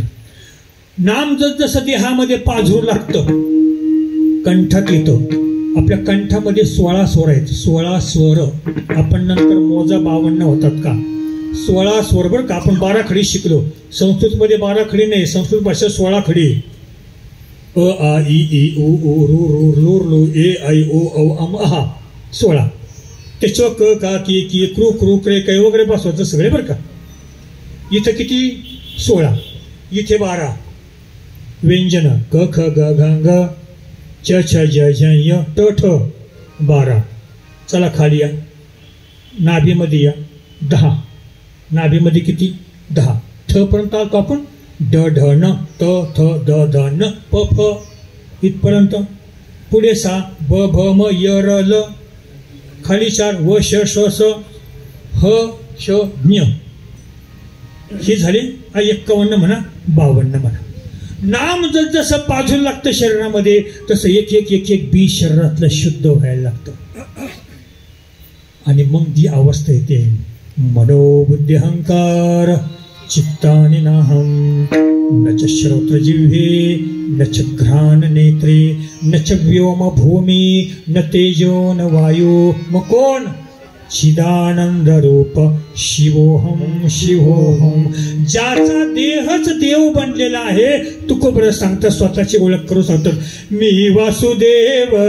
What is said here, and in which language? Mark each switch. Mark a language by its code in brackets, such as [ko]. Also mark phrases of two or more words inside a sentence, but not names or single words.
[mr] नाम जसं देहामध्ये पाझरू लागतं, कंठात येतं. आपल्या कंठामध्ये 16 स्वर आहेत. 16 स्वर आपण नंतर मोजा 52 होतात का? 16 स्वर बरं का. आपण 12 खडी शिकलो, संस्कृतमध्ये 12 खडी नाही, संस्कृत भाषा 16 खडी. अ आ इ ई उ ऊ रू रू लूर लू ए ऐ ओ औ अम अहा 16. त्याच्यावर क का की की क्रू क्रू क्रे कै वगैरे बसवायचं सगळे बरं का. इथं किती? 16. इथे 12 व्यंजन क ख ग घ ग च छ ज झ य ट ठ 12. चला खाली या, नाभीमध्ये या 10. नाभीमध्ये किती? 10. ठ पर्यंत आलो आपण. ड ढ न त थ द ध न प फ इथपर्यंत. पुढे 6 ब भ म य र ल. खाली 4 व श श स ह श ज्ञ. हे झाले 51 म्हणा 52 म्हणा. नाम जसं पाझरू लागतं शरीरामध्ये तसं एक एक एक एक बी शरीरातलं शुद्ध व्हायला लागतं. आणि मग ती अवस्था येते [sa] मनोबुद्धी अहंकार चित्तानि नाहम न च श्रोत्र जिह्वे न च घ्राण नेत्रे न च व्योम भूमी न तेजो न वायू. [mr] मग कोण? [sa] चिदानंद रूप शिवोहम शिवोहम. [mr] ज्याचा देहच देव बनलेला आहे. तुकोबर सांगतात, स्वतःची ओळख करून सांगतात, मी वासुदेव